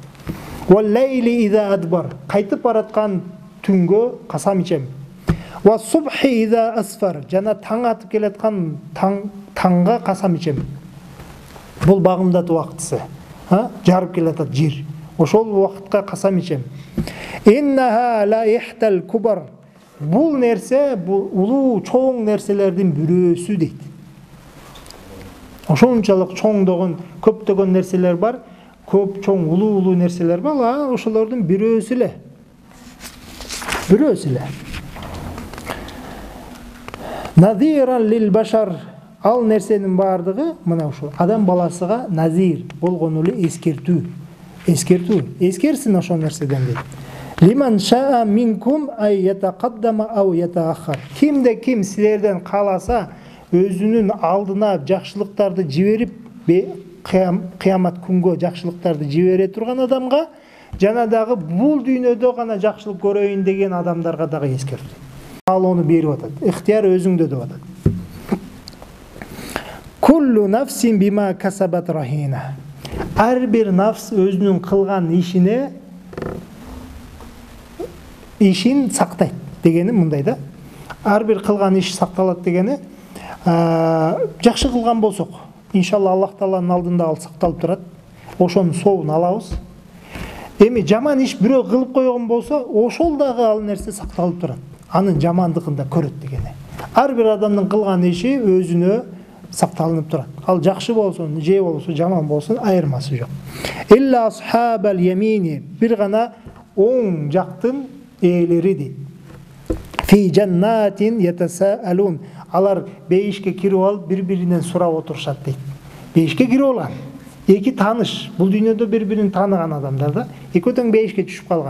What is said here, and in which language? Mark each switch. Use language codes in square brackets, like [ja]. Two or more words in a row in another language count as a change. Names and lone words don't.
[ar] وَاللَّيْلِ إِذْ أَدْبَرَ. [ky] Кайтып бараткан түнгө касам ичем. [ar] وَالصُّبْحِ إِذَا أَسْفَرَ. [ky] Жана таң атып келаткан таңга касам ичем. Бул багымдат убактысы. Жарып келатат жер. Ошол убакытка касам ичем. [ar] إِنَّهَا لَإِحْدَى الْكُبَرِ. [ky] Бул нерсе, бул улуу чоң нерселердин бирөөсү дейт. Ошончалык чоңдогон, көптөгөн нерселер бар, көп чоң улуу нерселер бар, ошолордун бирөөсү эле. Бирөөсү эле. [ar] نَذِيرًا لِلْبَشَرِ. [ky] Ал нерсенин бардыгы мына ушул адам баласыга назир болгону эле эскертүү. Эскерсин ошол нерседен дейт. [ar] لِمَنْ شَاءَ مِنْكُمْ أَنْ يَتَقَدَّمَ أَوْ يَتَأَخَّرَ. [ky] Кимде ким силерден кааласа өзүнүн алдына жакшылыктарды жиберип, кыямат күнгө жакшылыктарды жибере турган адамга, жана дагы бул дүйнөдө гана жакшылык көрөйүн деген адамдарга дагы эскертүү. Ал ону берип атат. Ыктыяр өзүңдө деп атат. [ar] كُلُّ نَفْسٍ بِمَا كَسَبَتْ رَهِينَةٌ. [ky] Ар бир нафс өзүнүн кылган ишин сактайт дегени мындай да. Ар бир кылган иш сакталат дегени, жакшы кылган болсок, иншалла Аллах Тааланын алдында ал сакталып турат. Ошонун сообун алабыз. Эми жаман иш бирөө кылып койгон болсо, ошол дагы ал нерсе сакталып турат. Анын жамандыгын да көрөт дегени. Ар бир адамдын кылган иши өзүнө сакталынып турат. Ал жакшы болсун, же болсун, жаман болсун, айырмасы жок. [ar] إِلَّا أَصْحَابَ الْيَمِينِ. [ky] Бир гана оң жактын ээлери дейт. [ar] فِي جَنَّاتٍ يَتَسَاءَلُونَ. [ky] Алар бейишке кирип алып бири-биринен сурап отурушат дейт. Бейишке кирип алган. Эки тааныш, бул дүйнөдө бири-бирин тааныган адамдар да, экөө тең бейишке түшүп калган.